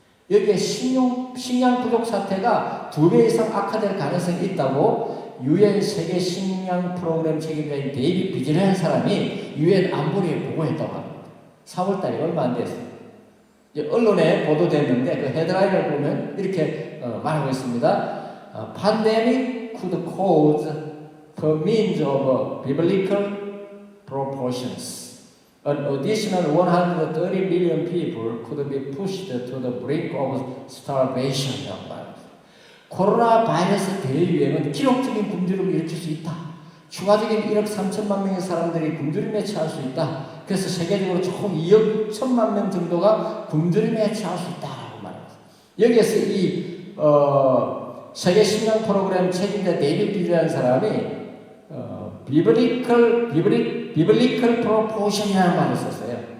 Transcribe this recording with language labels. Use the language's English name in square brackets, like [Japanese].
[Korean] 여기에 식량 부족 사태가 2배 이상 악화될 가능성이 있다고 UN 세계 식량 프로그램 책임자인 데이비 비즈라는 사람이 UN 안보리에 보고했다고 합니다. 4월달에 얼마 안 됐어요. 언론에 보도됐는데 그 헤드라인을 보면 이렇게 말하고 있습니다. [English] Pandemic could cause per means of biblical proportions. An additional 130 million people could be pushed to the brink of starvation. [Korean] 코로나 바이러스 대유행은 기록적인 굶주림을 일으킬 수 있다. 추가적인 1억 3천만 명의 사람들이 굶주림에 처할 수 있다. 그래서 세계적으로 총 2억 6천만 명 정도가 굶주림에 처할 수 있다라고 말합니다. 여기에서 이 세계 식량 프로그램 책임자 데이비드 비즈라는 사람이 [English] biblical proportion [Korean] 이라는 말을 썼어요.